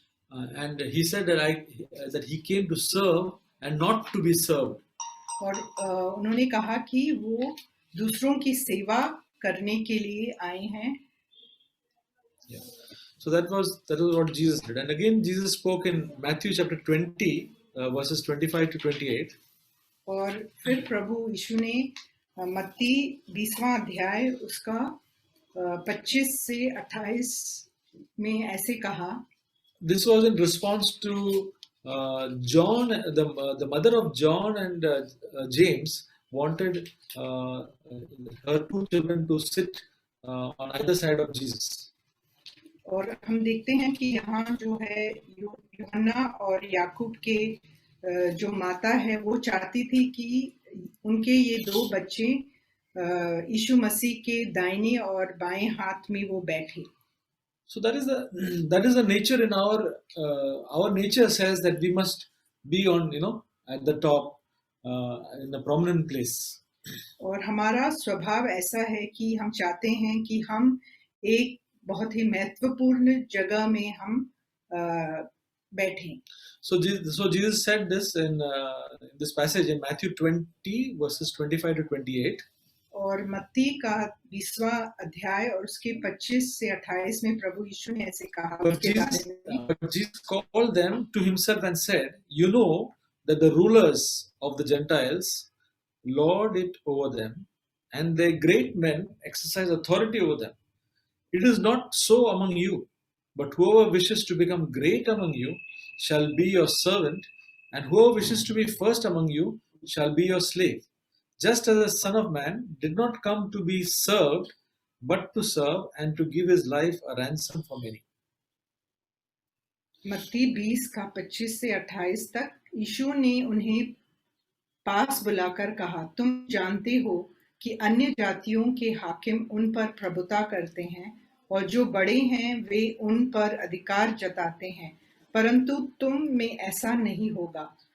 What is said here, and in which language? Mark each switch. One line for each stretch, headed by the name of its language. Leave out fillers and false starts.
English: And he said that he came to serve and not to be served.
Hindi: और उन्होंने कहा कि वो दूसरों की सेवा करने के लिए आए हैं।
English: Yeah. So that was what Jesus did. And again Jesus spoke in Matthew chapter 20 verses 25 to 28.
Hindi: और फिर प्रभु यीशु ने मत्ती 20वां अध्याय उसका 25 से 28 में ऐसे कहा,
English: This was in response to John, the mother of John and James wanted her two children to sit on either side of Jesus.
Hindi: और हम देखते हैं कि यहाँ जो है यूहन्ना और याकूब के जो माता है वो चाहती थी कि उनके ये दो बच्चे यीशु मसीह के दाहिने और बाएं हाथ में वो बैठे.
English: So that is the nature in our nature says that we must be on at the top in a prominent place.
Hindi: और हमारा स्वभाव ऐसा है कि हम चाहते हैं कि हम एक बहुत ही महत्वपूर्ण जगह में हम बैठें.
English: So Jesus said this in this passage in Matthew 20 verses 25 to 28.
Hindi: और मत्ती का 20वां अध्याय और उसके 25 से 28 में प्रभु यीशु ने ऐसे कहा.
English: But Jesus called them to himself and said, "You know that the rulers of the Gentiles lord it over them, and their great men exercise authority over them. It is not so among you, but whoever wishes to become great among you shall be your servant, and whoever wishes to be first among you shall be your slave. Just as the Son of Man did not come to be served, but to serve and to give his life a ransom for many."
Hindi: मत्ती 20 का 25 से 28 तक यीशु ने उन्हें पास बुलाकर कहा, तुम जानते हो कि अन्य जातियों के हाकिम उन पर प्रभुता करते हैं और जो बड़े हैं वे उन पर अधिकार जताते हैं, परंतु तुम में ऐसा नहीं होगा.